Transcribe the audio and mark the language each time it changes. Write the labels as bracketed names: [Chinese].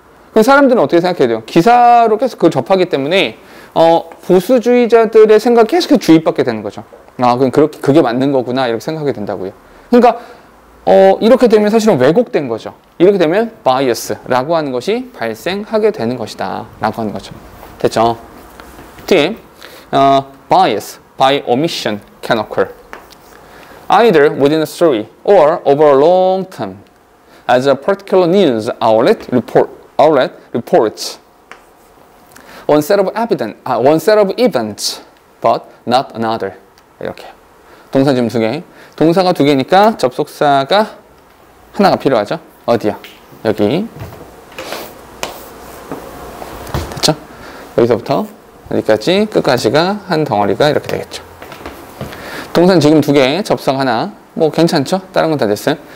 [Korean] 그럼 사람들은 어떻게 생각해야 돼요? 기사로 계속 그걸 접하기 때문에 보수주의자들의 생각이 계속 주입받게 되는 거죠. 아, 그럼 그게 맞는 거구나 이렇게 생각하게 된다고요. 그러니까 이렇게 되면 사실은 왜곡된 거죠. 이렇게 되면 bias라고 하는 것이 발생하게 되는 것이다 라고 하는 거죠. 됐죠? [English] 뒤에 bias by omission can occur either within a story or over a long term as a particular news outlet reports one set of events but not another. [Korean] 이렇게 동사 지금 2개. 동사가 2개니까 접속사가 하나가 필요하죠. 어디야? 여기. 됐죠? 여기서부터 여기까지 끝까지가 한 덩어리가 이렇게 되겠죠. 동사는 지금 2개, 접속 하나. 뭐 괜찮죠? 다른 건 다 됐어요.